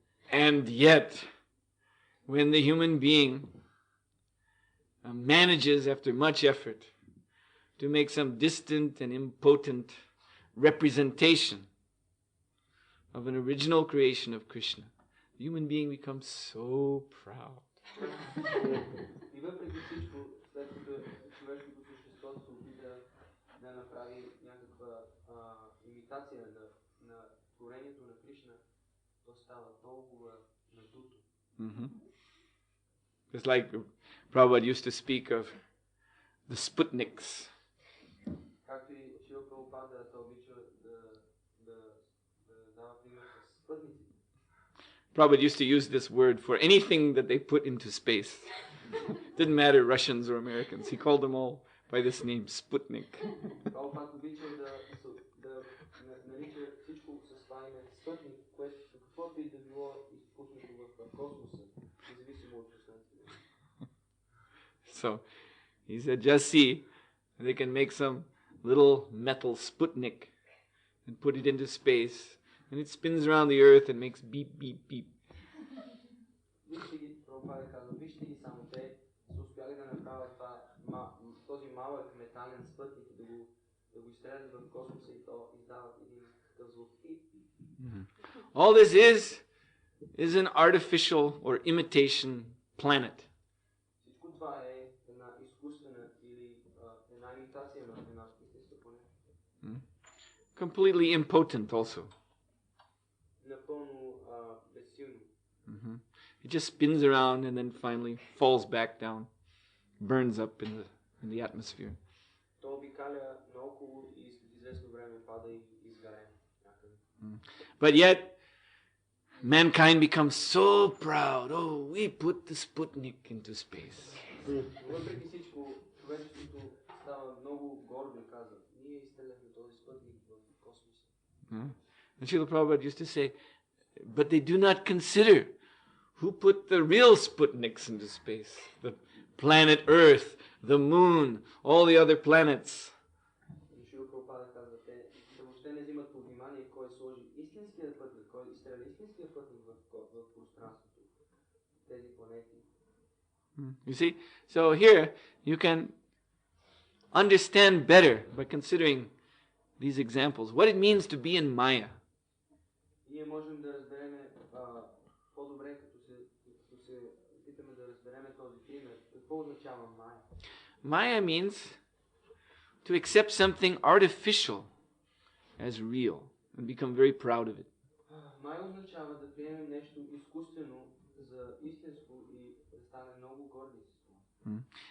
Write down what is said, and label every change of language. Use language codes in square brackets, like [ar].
[en] And yet, when the human being manages, after much effort, to make some distant and impotent representation of an original creation of Krishna, the human being becomes so proud. [bg] И въпреки всичко, след като човешкото същество се опита да направи някаква имитация на творението на Кришна, то става толкова надуто. [en] It's like Prabhupada used to speak of the Sputniks. [bg] Както и Шрила Прабхупада той обича да дава пример с спътниците. [en] Prabhupada used to use this word for anything that they put into space. Didn't matter Russians or Americans. He called them all by this name, Sputnik. [bg] Прабхупада обича да нарича всичко с това име спътник, което каквото и да било изпуснато в космоса, независимо от пространството. [en] So he said, just see, they can make some little metal Sputnik and put it into space, and it spins around the earth and makes beep, beep, beep. [bg] Вижте ги, Прабхупада казва, вижте ги само те са успяли да направят този малък метален спътник и да го изстрелят в космоса и то издават един такъв звук. [en] All this is an artificial or imitation planet. [bg] Всичко това е една изкуствена или една имитация на една истинска планета. [en] Completely impotent also. [bg] Напълно безсилно. [en] It just spins around and then finally falls back down, burns up in the atmosphere. [bg] То обикаля наоколо и след известно време пада и изгаря някъде. [en] But yet, mankind becomes so proud. Oh, we put the Sputnik into space. [bg] Въпреки всичко, човечеството става много гордо и казва, ние изстреляхме този спътник в космоса. [en] And Srila Prabhupada used to say, but they do not consider who put the real Sputniks into space. The planet Earth, the moon, all the other planets. [bg] Шрила Прабхупада казва, те въобще не взимат под внимание кой сложи истинския пътник, кой изстреля истинския пътник в пространството. Тези планети. [en] You see? So here you can understand better by considering these examples what it means to be in Maya. [bg] Ние можем да разберем по-добре, като се опитаме да разберем този пример. Какво означава Майя? [en] Maya means to accept something artificial as real and become very proud of it. [bg] Майя означава да приемем нещо изкуствено за истинско и да стане много горди с това.